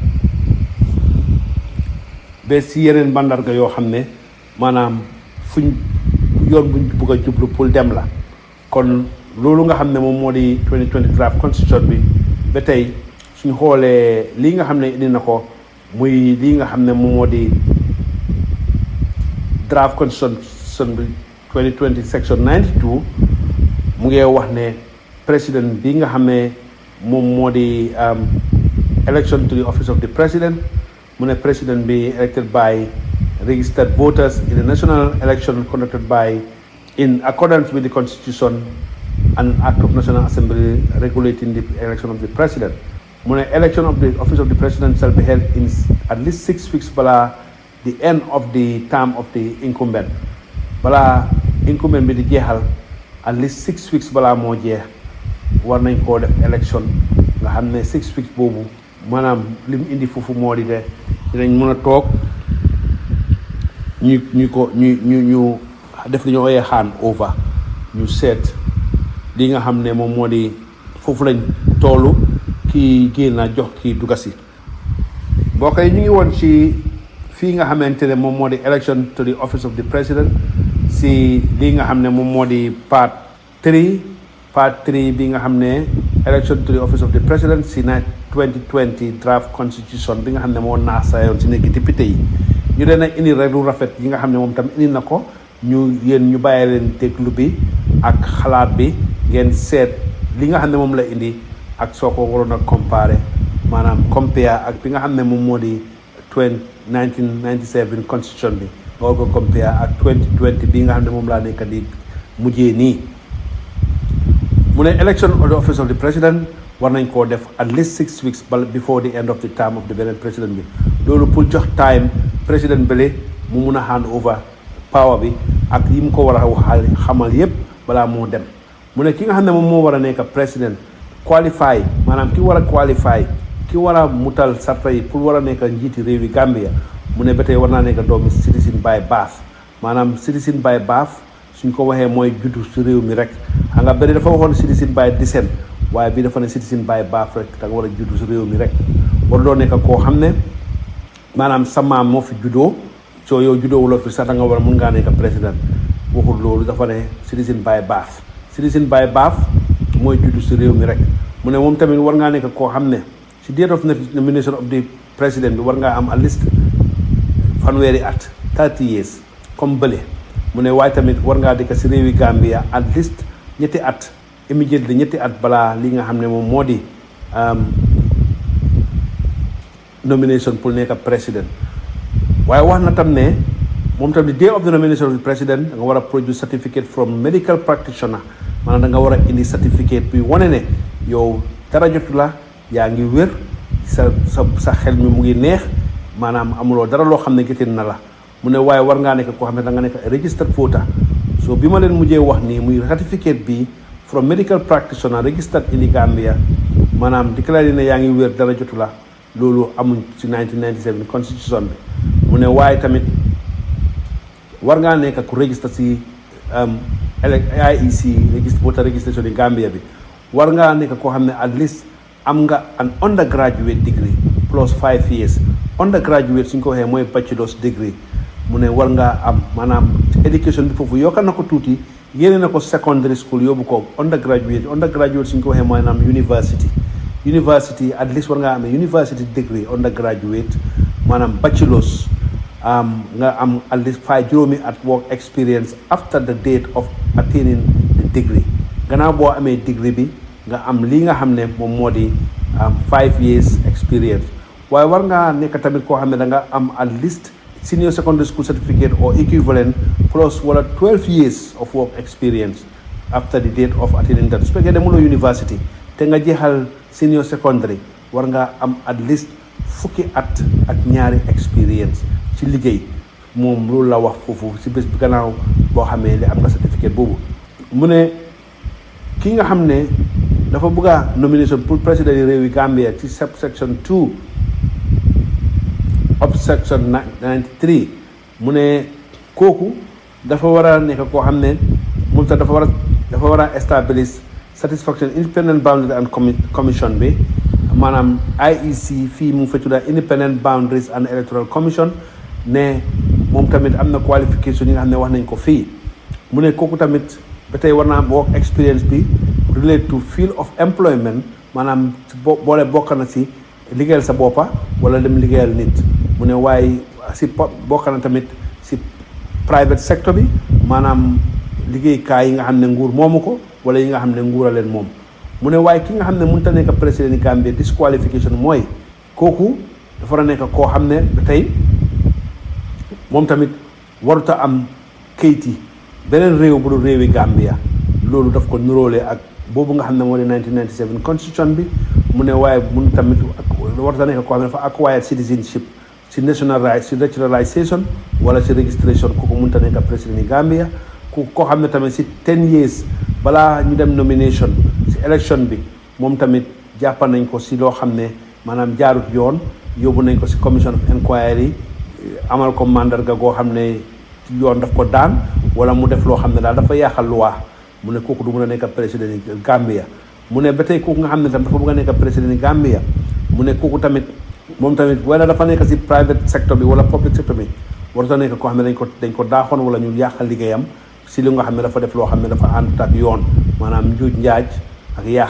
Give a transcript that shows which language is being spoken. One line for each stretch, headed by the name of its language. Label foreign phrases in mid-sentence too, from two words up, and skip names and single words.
Wolof: ba si yeneen bandarga yoo xam ne maanaam fuñ yoon buñ bëgg a jublu pour dem la kon loolu nga xam ne moom moo di 2020
English: draft constitution
Wolof: bi ba tey suñ xoolee lii nga xam ne indi na ko muy lii nga xam ne moom moo di
English: draft constitution bi 2020 section 92
Wolof: mu ngi wax ne président bi nga xam ne moom moo di
English: election to the office of the president
Wolof: mu ne président bi
English: elected by registered voters in a national election conducted by in accordance with the constitution and act of National Assembly regulating the election of the president.
Wolof: Mu ne
English: election of the office of the president shall be held in at least 6 weeks bala the end of the term of the incumbent.
Wolof: Bala incumbent bi di jeexal
English: at least 6 weeks
Wolof: bala moo jeex war nañ koo def election nga xam ne 6 weeks boobu maanaam lim indi foofu moo di de dinañ mën a toog ñu def li ñu ooyee hand over ñu seet li nga xam ne moom moo di foofu lañ toolu kii génn na jox kii dugasi mbokk yi ñu ngi woon ci fii nga xamante ne moom moo di
English: election to the office of the president
Wolof: si lii nga xam ne moom moo di part 3 bi nga xam ne
English: election to the office of the president
Wolof: si 2020
English: draft constitution
Wolof: bi nga xam ne moo naasayoon si nekk député yi ñu dee nag indi rek lu rafet yi nga xam ne moom tam indi na ko ñu bàyyi leen déglu bi ak xalaat bi ngeen seet li nga xam ne moom la indi ak soo ko waroon a comparer maanaam compare ak bi nga xam ne moom moo di 1997 constitution bi nga war ko compare ak 2020 bi nga xam ne moom laa nekk di mujjee nii mu ne
English: election of the office of the president
Wolof: war nañ koo def
English: at least 6 weeks before the end of the term of the
Wolof: beneen président bi loolu pour jox time président bële mu mun a
English: hand over power
Wolof: bi ak yi mu ko war a waxal xamal yépp balaa moo dem mu ne ki nga xam ne moom moo war a nekk président qualify maanaam ki war a qualify ki war a mutal sarta yi pour war a nekk njiiti réewi Gambia mu ne ba tey war naa nekk doomi
English: citizen by birth
Wolof: maanaam
English: citizen by birth
Wolof: suñ ko waxee mooy juddu si réew mi rek xam nga bëri dafa waxoon
English: citizen by descent
Wolof: waaye bii dafa ne
English: citizen by birth
Wolof: rek da nga war a juddu si réew mi rek war doo nekk koo xam ne maanaam sa maam moo fi juddoo soo yow juddoo wuloo fi sax da nga war a mun ngaa nekk président waxul loolu dafa ne
English: citizen by birth citizen by birth
Wolof: mooy juddu si réew mi rek mu ne moom tamit war ngaa nekk koo xam ne si
English: date of nomination of the president
Wolof: bi war ngaa am
English: at least
Wolof: fanweeri at 30 years comme bële mu ne waaye tamit war ngaa dëkk si réewi Gambia
English: at least
Wolof: ñetti at immediately ñetti at balaa li nga xam ne moom moo di nomination pour nekk président waaye wax na tam ne moom tam
English: the day of the nomination of the president
Wolof: da nga war a
English: produce certificate from medical practitioner
Wolof: maanaam da nga war a indi certificate bi wane ne yow dara jotu la yaa ngi wér sa xel mi mu ngi neex maanaam amuloo dara loo xam ne gitin na la mu ne waaye war ngaa nekk koo xam ne da nga nekk
English: registered voter
Wolof: so bi ma leen mujjee wax nii muy certificate bi
English: from medical practitioner registered in the Gambia
Wolof: maanaam déclaré ne yaa ngi wér dara jotu la loolu amuñ ci 1997 constitution bi mu ne waaye tamit war ngaa nekk ku register ci IEC
English: voter registration in Gambia
Wolof: bi war ngaa nekk koo xam ne
English: at least
Wolof: am nga
English: an undergraduate degree plus 5 years
Wolof: undergraduate suñ ko waxee mooy
English: bachelor's degree
Wolof: mu ne war ngaa am maanaam education bi foofu yokka na ko tuuti yéene na ko secondary school yóbbu ko undergraduate suñ ko waxee maanaam university
English: at least
Wolof: war ngaa amee
English: university degree undergraduate
Wolof: maanaam bachelor's nga am
English: at least
Wolof: 5 juróomi at
English: work experience after the date of attaining the
Wolof: degree gannaaw boo amee degree bi nga am lii nga xam ne moom moo di
English: 5 years experience
Wolof: waaye war ngaa nekk tamit koo xam ne da nga am
English: at least senior secondary school certificate or equivalent plus
Wolof: wala
English: 12 years of work experience after the date of attaining that
Wolof: su fekkee demuloo university te nga jeexal
English: senior secondary
Wolof: war ngaa am
English: at least
Wolof: fukki at ak ñaari experience ci liggéey moom loolu la wax foofu si bés bi gannaaw boo xamee li am nga certificate boobu mu ne ki nga xam ne dafa bëgg a nomination pour président yi réewi Gambia ci subsection 2
English: of section 93
Wolof: mu ne kooku dafa war a nekk koo xam ne moom sax dafa war a
English: establish satisfaction independent boundary and commission
Wolof: bi maanaam IEC fii mu ngi fa tudda independent
English: boundaries and electoral commission
Wolof: ne moom tamit am na qualification yi nga xam ne wax nañ ko fii mu ne kooku tamit ba tey war naa am
English: work experience
Wolof: bi
English: relate to field of employment
Wolof: maanaam boole bokk na si liggéeyal sa boppa wala dem liggéeyal nit mu ne waaye si bokk na tamit si
English: private sector
Wolof: bi maanaam liggéeykaay yi nga xam ne nguur moomu ko wala yi nga xam ne nguur a leen moom mu ne waaye ki nga xam ne mënut a nekk président Gambie disqualification mooy kooku dafa war a nekk koo xam ne ba tey moom tamit warut a am kayit yi beneen réew bu dul réewi Gambia loolu daf ko nuróole ak boobu nga xam ne moo di 1997 constitution bi mu ne waaye mun tamit warut a nekk koo xam ne dafa
English: acquired citizenship
Wolof: si
English: national rights
Wolof: si naturalisation wala si registration kooku mënut a nekk président Gambia ku koo xam ne tamit si 10 years balaa ñu dem nomination si election bi moom tamit jàppa nañ ko si loo xam ne maanaam jaarut yoon yóbbu nañ ko si
English: commission of inquiry
Wolof: amal ko mandarga goo xam ne yoon daf ko daan wala mu def loo xam ne daal dafa yaaxal loi mu ne kooku du mun a nekk président Gambia mu ne ba tey kooku nga xam ne tam dafa bëgg a nekk président Gambia mu ne kooku tamit moom tamit wala dafa nekk si
English: private sector
Wolof: bi wala
English: public sector
Wolof: bi warut a nekk koo xam ne dañ ko daaxoon wala ñu yàqal liggéeyam si li nga xam ne dafa def loo xam ne dafa àndut ak yoon maanaam njuuj njaaj ak yaaxa